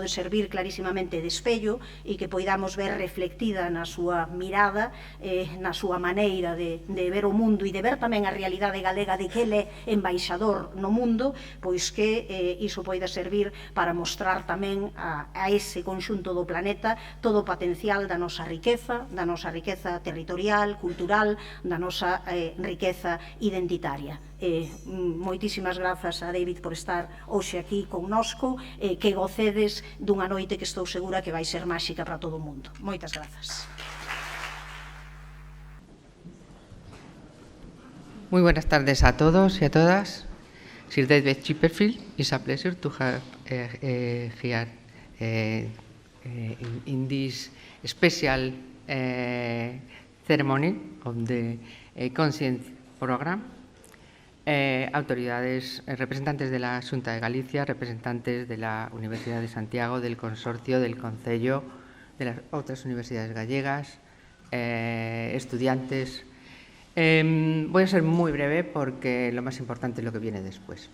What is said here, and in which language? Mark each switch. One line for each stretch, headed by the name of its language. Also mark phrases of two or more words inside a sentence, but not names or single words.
Galician: servir clarísimamente de espello e que poidamos ver reflectida na súa mirada, na súa maneira de ver o mundo e de ver tamén a realidade galega de que ele é embaixador no mundo, que iso poida servir para mostrar tamén a ese conxunto do planeta todo o potencial da nosa riqueza territorial, cultural, da nosa riqueza identitaria. Moitísimas grazas a David por estar hoxe aquí connosco, que gocedes dunha noite que estou segura que vai ser máxica para todo o mundo. Moitas grazas.
Spanish: Muy buenas tardes a todos y a todas.
English: Sir David Chipperfield, it's a pleasure to have here in this special ceremony of the Conscience Program.
Spanish: Autoridades, representantes de la Xunta de Galicia, representantes de la Universidad de Santiago, del Consorcio, del Concello, de las otras universidades gallegas, estudiantes. Voy a ser muy breve porque lo más importante es lo que viene después.